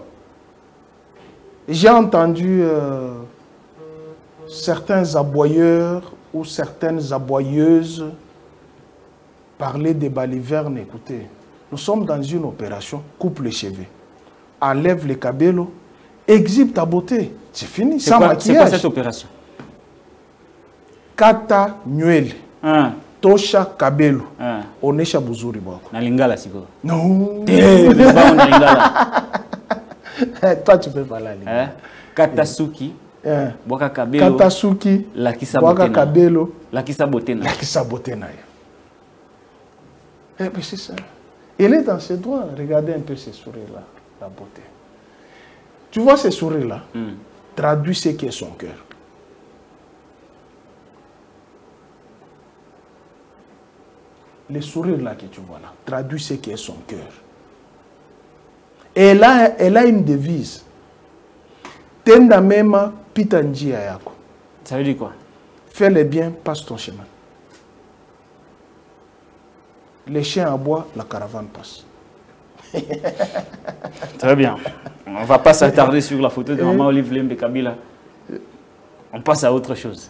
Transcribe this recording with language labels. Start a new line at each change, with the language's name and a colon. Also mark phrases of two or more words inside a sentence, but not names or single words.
French: J'ai entendu certains aboyeurs ou certaines aboyeuses parler des balivernes. Écoutez, Nous sommes dans une opération, coupe les cheveux, enlève les cabellos, exhibe ta beauté. C'est fini, sans maquillage. C'est quoi cette opération?
Swahili: Kata nywele, tosha kabelo, onesha buzuri bwako. Na lingala siko.
French: Non. Toi tu peux pas la lingala.
Lingala: Kata suki, boka kabelo. Kata suki, boka kabelo, lakisa botena. Lakisa botena.
French: Eh ben c'est ça. Elle est dans ses droits. Regardez un peu ces sourires-là, la beauté. Tu vois ces sourires-là, traduit ce qui est son cœur. Les sourires là que tu vois là, traduit ce qui est son cœur. Et elle a une devise.
Swahili: Tenda mema pita njia yako.
French: Ça veut dire quoi? Fais le bien, passe ton chemin. Les chiens aboient, la caravane passe. Très bien. On ne va pas s'attarder sur la photo de Maman Olive Lembe Kabila. On passe à autre chose.